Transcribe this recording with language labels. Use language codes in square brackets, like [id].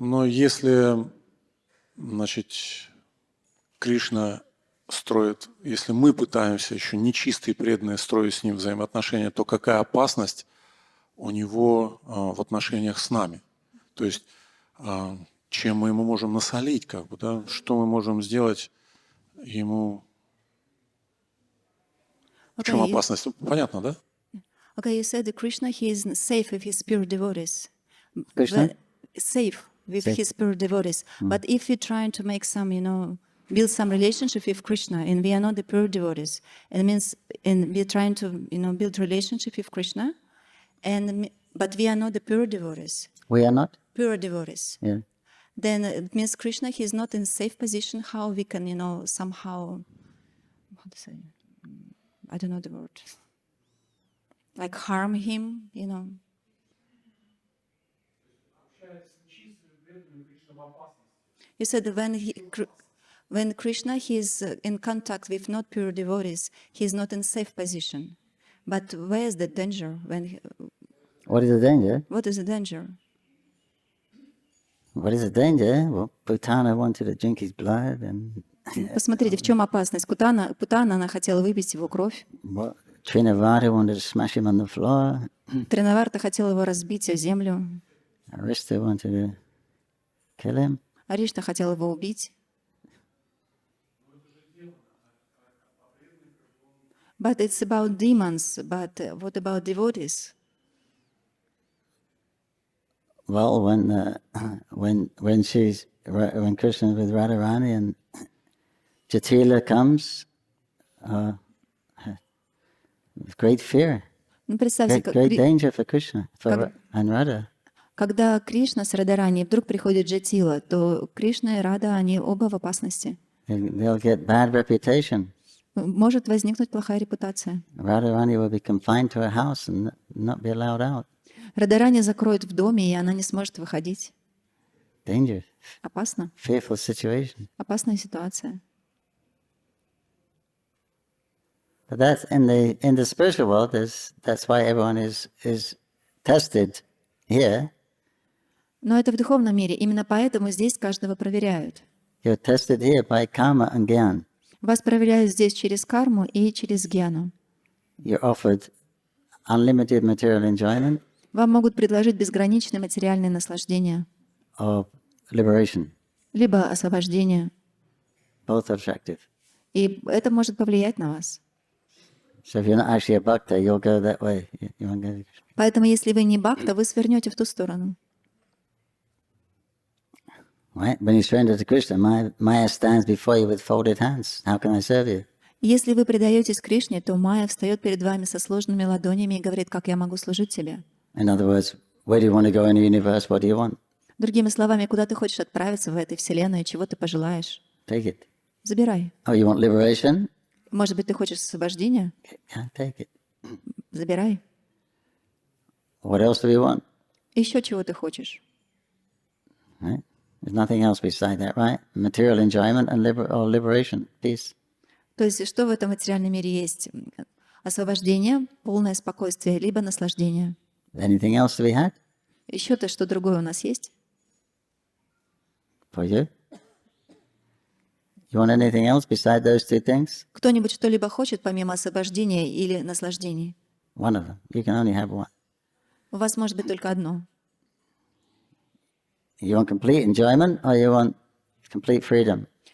[ru] Но если, значит, Кришна строит, если мы пытаемся еще нечистые преданные строить с ним взаимоотношения, то какая опасность у него в отношениях с нами? То есть чем мы ему можем насолить, как бы, да? Что мы можем сделать ему? В чем опасность? Понятно, да? [en] Okay, you said that Krishna, he is safe with his pure devotees. Krishna? Safe with Safe. his pure devotees. But if you're trying to make some, build some relationship with Krishna, and we are not the pure devotees, it means, and we're trying to, build relationship with Krishna, but we are not the pure devotees. We are not? Pure devotees. Yeah. Then it means Krishna, he is not in safe position. How we can, somehow, how to say, I don't know the word, like harm him, You said that when Krishna he is in contact with not pure devotees, he is not in safe position. But where is the danger? What is the danger? What is the danger? What is the danger? Well, Putana wanted to drink his blood, and [ru] Посмотрите, в чем опасность. Путана, она хотела выпить его кровь. [en] Trinavata wanted to smash him on the floor. [ru] Тринаварта хотела его разбить о землю. [en] Arista wanted to kill him. [ru] Аришта хотела его убить. [en] But it's about demons. But what about devotees? Well, when Krishna is with Radharani and Jatila comes, with great fear, [ru] Представьте, [en] great danger for Krishna and Radha. [ru] Когда Кришна с Радарани вдруг приходит Джатила, то Кришна и Рада, они оба в опасности. [en] They'll get bad reputation. [ru] Может возникнуть плохая репутация. [en] Radharani will be confined to her house and not be allowed out. [ru] Радарани закроют в доме, и она не сможет выходить. [en] Danger. [ru] Опасно. [en] Fearful situation. [ru] Опасная ситуация. [en] But that's in the spiritual world. That's why everyone is tested here. [ru] Но это в духовном мире. Именно поэтому здесь каждого проверяют. [en] You're tested here by karma and gyan. [ru] Вас проверяют здесь через карму и через гьяну. [en] You're offered unlimited material enjoyment [ru] Вам могут предложить безграничное материальное наслаждение, [en] or liberation. [ru] либо освобождение. [en] Both are attractive. [ru] И это может повлиять на вас. [en] So if you're not actually a bhakta, you'll go that way. You won't go to Krishna. [ru] Поэтому, если вы не бхакта, вы свернете в ту сторону. [en] Right? When you surrender to Krishna, Maya stands before you with folded hands. How can I serve you? [ru] Если вы предаетесь Кришне, то Майя встает перед вами со сложенными ладонями и говорит, как я могу служить тебе. [en] In other words, where do you want to go in the universe? What do you want? [ru] Другими словами, куда ты хочешь отправиться в этой вселенной, чего ты пожелаешь? [en] Take it. [ru] Забирай. [en] Oh, you want liberation? [ru] Может быть, ты хочешь освобождения? [en] Yeah, take it. [ru] Забирай. [en] What else do we want? [ru] Еще чего ты хочешь? [en] Right? There's nothing else beside that, right? Material enjoyment and liberation, peace. [ru] То есть, что в этом материальном мире есть? Освобождение, полное спокойствие, либо наслаждение. [en] Anything else to be had [ru] Еще-то что другое у нас есть? [en] for you? You want anything else beside those two things? [ru] Кто-нибудь что-либо хочет, помимо освобождения или наслаждений? [en] One of them. You can only have one. [ru] У вас может быть только одно. [en] You want complete enjoyment or you want complete freedom?